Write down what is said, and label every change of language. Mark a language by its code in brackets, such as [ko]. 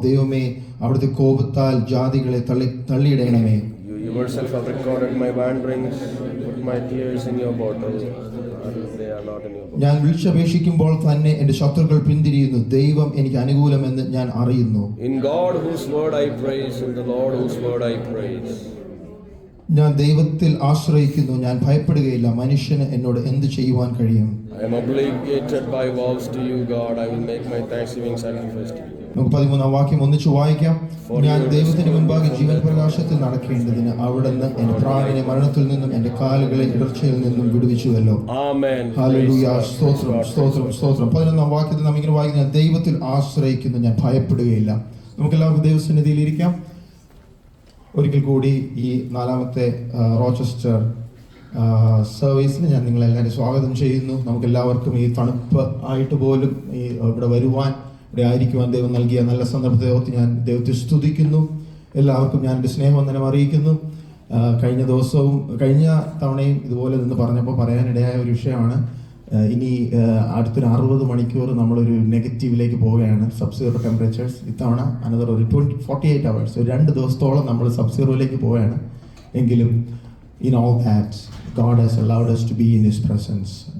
[ml] ദൈവമേ, അവിടുത്തെ കോപത്താൽ ജാതികളെ തള്ളിയിടണമേ. [en] You yourself have recorded my wanderings, put my tears in your bottle, and they are not in your book. [ml] ഞാൻ വിളിച്ചപേക്ഷിക്കുമ്പോൾ തന്നെ എൻ്റെ ശത്രുക്കൾ പിന്തിരിയുന്നു. ദൈവം എനിക്ക് അനുകൂലമെന്ന് ഞാൻ അറിയുന്നു. [en] In God whose word I praise, in the Lord whose word I praise. [ml] ഞാൻ ദൈവത്തിൽ ആശ്രയിക്കുന്നു. ഞാൻ ഭയപ്പെടുകയില്ല. മനുഷ്യന് എന്നോട് എന്ത് ചെയ്യുവാൻ കഴിയും? [en] I am obligated by vows to you, God. I will make my thanksgiving sacrifice to you. [ml] നമുക്ക് 13-ാം വാക്യം ഒന്നിച്ചു വായിക്കാം. ഞാൻ ദൈവത്തിന് മുൻപാകെ ജീവൻ പ്രകാശത്തിൽ നടക്കേണ്ടതിന് അവിടുന്ന് എൻ്റെ പ്രാണനെ മരണത്തിൽ നിന്നും എൻ്റെ കാലുകളെ ഇടർച്ചയിൽ നിന്നും വിടുവിച്ചുവല്ലോ. [en] Amen. [ml] ഹല്ലേലൂയ. സ്തോത്രം, സ്തോത്രം, സ്തോത്രം. 11-ാം വാക്യത്തിൽ നാം ഇങ്ങനെ വായിക്കുന്നു, ഞാൻ ദൈവത്തിൽ ആശ്രയിക്കുന്നു, ഞാൻ ഭയപ്പെടുകയില്ല. നമുക്കെല്ലാവർക്കും ദൈവസന്നിധിയിൽ ഇരിക്കാം. ഒരിക്കൽ കൂടി ഈ 4ാമത്തെ റോച്ചസ്റ്റർ സർവീസിന് ഞാൻ നിങ്ങളെല്ലാവരും സ്വാഗതം ചെയ്യുന്നു. നമുക്കെല്ലാവർക്കും ഈ തണുപ്പ് ആയിട്ട് പോലും ഇവിടെ വരുവാൻ, ഇവിടെ ആയിരിക്കുവാൻ ദൈവം നൽകിയ നല്ല സന്ദർഭത്തെ ഓർത്ത് ഞാൻ ദൈവത്തെ സ്തുതിക്കുന്നു. എല്ലാവർക്കും ഞാൻ എൻ്റെ സ്നേഹവന്ദനം അറിയിക്കുന്നു. കഴിഞ്ഞ തവണയും ഇതുപോലെ നിന്ന് പറഞ്ഞപ്പോൾ പറയാനിടയായ ഒരു വിഷയമാണ്. ഇനി അടുത്തൊരു 60 മണിക്കൂർ നമ്മളൊരു നെഗറ്റീവിലേക്ക് പോവുകയാണ്, [en] Sub zero temperatures. [ml] ഇത്തവണ അനദർ ഒരു 48 hours, ഒരു 2 ദിവസത്തോളം നമ്മൾ സബ് സീറോയിലേക്ക് പോവുകയാണ്. എങ്കിലും [en] in all that God has allowed us to be in His presence.